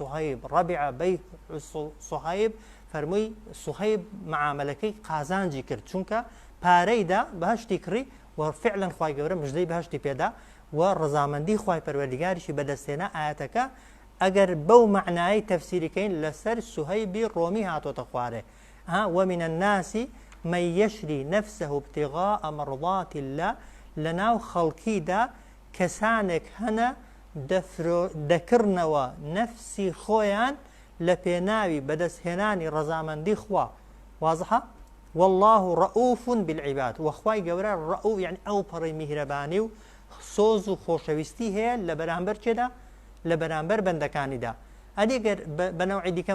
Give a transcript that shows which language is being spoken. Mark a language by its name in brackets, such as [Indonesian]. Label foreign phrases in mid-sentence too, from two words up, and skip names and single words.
[Central Kurdish] سوهەیب فەرمووی سوهەیب معاملەکەی قازانجی کرد چونکە پارەیدا بەهشتی کڕی و فعلا خوای گەورە مژدەی بەهشتی پێدا و ڕەزامەندی خوای پەروەردیگاریشی بەدەستێنا ئاەتەکە ئەگەر بەو معنایی تەفسیریکەین لەسەر سوهەیبی ڕۆمی هاتۆتە خوارێ [Arabic] ومن الناس من يشري نفسه ابتغاء مرضات الله [Central Kurdish] لناو خەڵکیدا کەسانێک هەنە دەکردنەوە نەفسی خۆیان لە پێناوی بەدەستهێنانی ڕەزامەندی خوا وازحە [Arabic] والله ڕەئوف بالعیباد [Central Kurdish] وەخوای گەورە ڕەئوف یعنی ئەو پەڕی میهرەبانی و سۆز و خۆشەویستی هەیە لە بەرامبەر چێدا لە بەرامبەر بەندەکانیدا ئەدیگەر بەنەوعی دیکە